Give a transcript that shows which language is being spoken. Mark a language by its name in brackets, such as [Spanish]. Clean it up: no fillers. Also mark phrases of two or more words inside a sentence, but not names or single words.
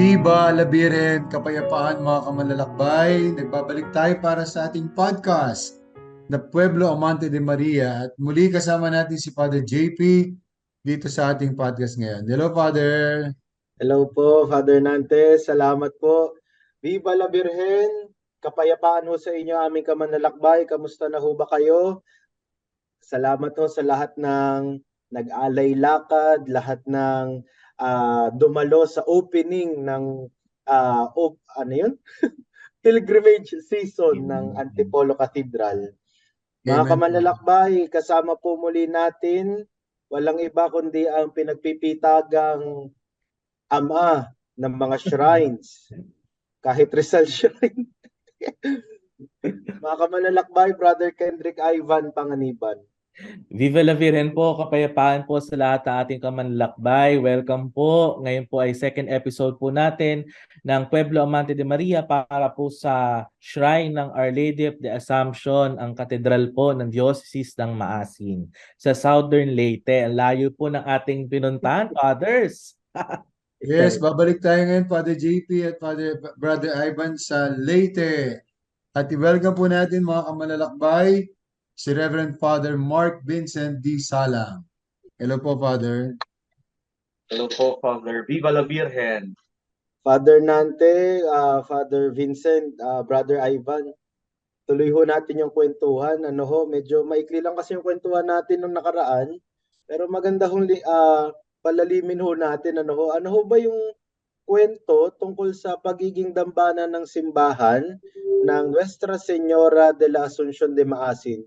[Spanish] Viva la Birhen, [Filipino] kapayapaan mga kamanlalakbay. Nagbabalik tayo para sa ating podcast na Pueblo Amante de Maria at muli kasama natin si Father JP dito sa ating podcast ngayon. Hello, Father. Hello po, Father Nantes. Salamat po. [Spanish] Viva la Virgen. [Filipino] Kapayapaan ho sa inyo aming kamanlalakbay. Kamusta na ho ba kayo? Salamat ho sa lahat ng nag-alay lakad, lahat ng dumalo sa opening ng ano yun? [English] Pilgrimage season [Filipino] ng Antipolo Cathedral. Mga Amen po. kamanlalakbay, kasama po muli natin walang iba kundi ang pinagpipitagang ama ng mga shrines, kahit Rizal Shrine. Mga kamanlalakbay, Brother Kendrick Ivan Panganiban. [Spanish] Viva la Virgen [Filipino] po, kapayapaan po sa lahat ng ating kamanlalakbay. Welcome po. Ngayon po ay [English] second episode [Filipino] po natin ng Pueblo Amante de Maria para po sa Shrine ng Our Lady of the Assumption, ang katedral po ng Diocese ng Maasin sa Southern Leyte. Ang layo po ng ating pinuntahan, Fathers. Yes, babalik tayo ngayon, Father JP at Brother Ivan sa Leyte. At i-welcome po natin mga kamanlalakbay, si Reverend Father Mark Vincent D. Salang. Hello po, Father. Hello po, Father. [Spanish] Viva la Virgen! [Filipino] Father Nante, Father Vincent, Brother Ivan, tuloy ho natin yung kwentuhan. Ano ho, medyo maikli lang kasi yung kwentuhan natin nung nakaraan. Pero maganda hong palalimin ho natin. Ano ho ba yung kwento tungkol sa pagiging dambana ng simbahan ng Nuestra Señora de la Asunción de Maasin?